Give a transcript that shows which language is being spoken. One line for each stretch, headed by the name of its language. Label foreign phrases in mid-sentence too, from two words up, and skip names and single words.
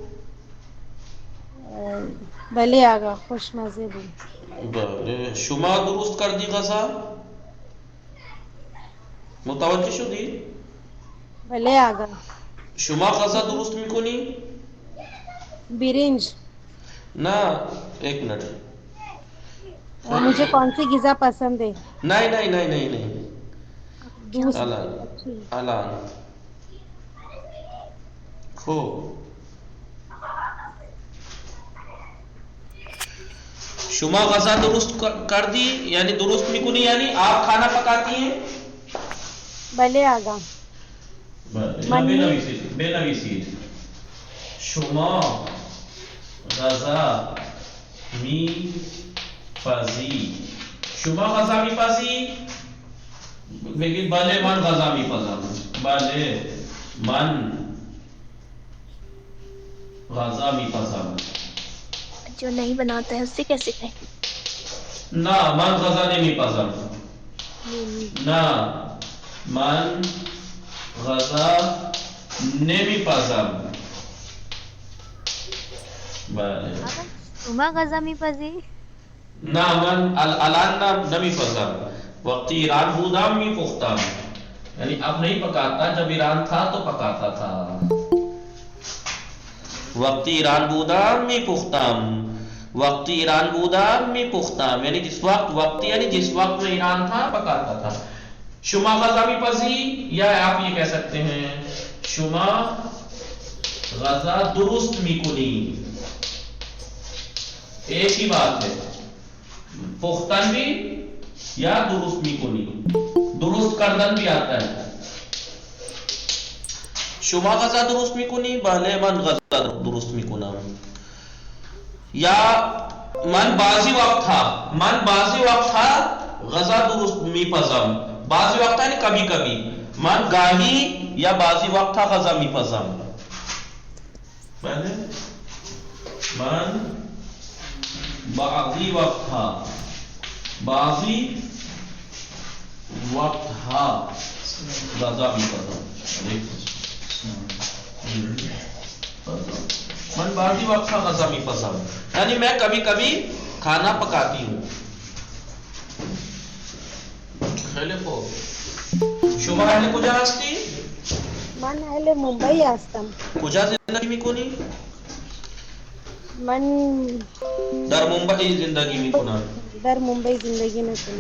Persian: بله آقا، خوشمزه بود. بله. شما درست کردی غذا؟ متوجه شدی؟ بله آقا. شما غذا درست میکنی؟ برنج. نه،
Urdu: ایک منٹ. مجھے کون سی غذا پسند ہے؟ نہیں. دوسری.
Persian: الان خوب. شما غذا درست کر دی، یعنی درست میکنی،
Urdu: یعنی آپ کھانا پکاتی ہیں؟
Persian: بله آقا. بنویسید. شما غذا میپزی. شما غذا میپزی؟ بگید بله من غذا میپزم. بله من غذا میپزم.
Urdu: جو نہیں بناتا ہے اس سے کیسے کہیں؟
Persian: نه من غذا نمیپزم. نه من غذا نمیپزم. بله. شما غذا میپزی؟ نه من الان نمیپزم. وقتی ایران بودم میپختم،
Urdu: یعنی اب نہیں پکاتا، جب ایران تھا تو پکاتا تھا.
Persian: وقتی ایران بودم میپختم.
Urdu: یعنی جس وقت، وقتی یعنی جس وقت میں ایران تھا پکاتا تھا.
Persian: شما غذا میپزی،
Urdu: یا آپ یہ کہہ سکتے ہیں
Persian: شما غذا درست میکنی.
Urdu: ایک ہی بات ہے، پختن بھی یا
Persian: درست میکنی. درست کردن
Urdu: بھی آتا ہے.
Persian: شما غذا درست میکنی؟ بله من غذا درست میکنم. یا من بعضی وقت ها غذا درست میپزم. بعضی وقت
Urdu: یعنی کبھی کبھی.
Persian: من گاهی یا بعضی وقت ها غذا میپزم. بله من بعضی وقت ها غذا میپزم. من بعضی وقت غذا میپزم،
Urdu: یعنی میں کبھی کبھی کھانا پکاتی ہوں.
Persian: خیلی خوب. شما اهل کجا هستی؟ من اهل ممبئی هستم. کجا زندگی میکنی؟ من در ممبئی زندگی میکنم. در ممبئی زندگی میکنم.